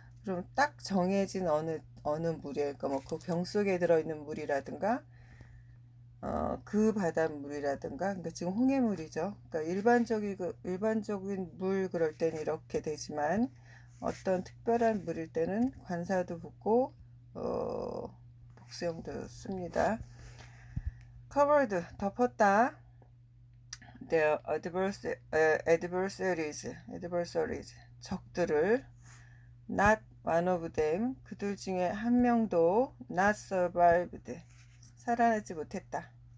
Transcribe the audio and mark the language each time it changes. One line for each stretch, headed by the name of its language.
Korean: 그럼 딱 정해진 어느 물이에요. 그러니까 그 병 속에 들어있는 물이라든가 그 바닷물이라든가, 그러니까 지금 홍해물이죠. 그러니까 일반적인 물 그럴 때는 이렇게 되지만 어떤 특별한 물일 때는 관사도 붙고 복수형도 씁니다.
English: covered,
Korean: 덮었다.
English: The adversaries,
Korean: 적들을.
English: not one of them,
Korean: 그들 중에 한 명도
English: not survived,
Korean: 살아나지 못했다.